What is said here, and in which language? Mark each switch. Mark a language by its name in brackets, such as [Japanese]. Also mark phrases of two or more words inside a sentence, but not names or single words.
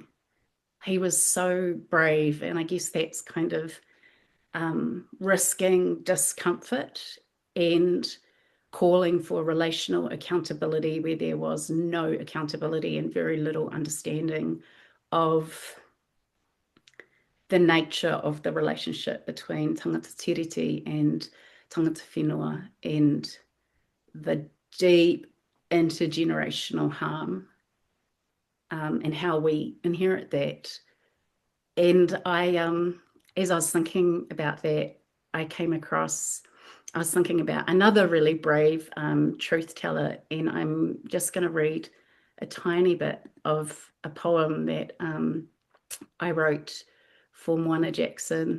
[English] He was so brave, and I guess that's kind of risking discomfort and calling for relational accountability where there was no accountability and very little understanding of the nature of the relationship between [Māori] tangata tiriti [English] and [Māori] tangata whenua, [English] and the deep intergenerational harm, and how we inherit that. And as I was thinking about that, I was thinking about another really brave truth teller, and I'm just going to read a tiny bit of a poem that I wrote for Moana Jackson.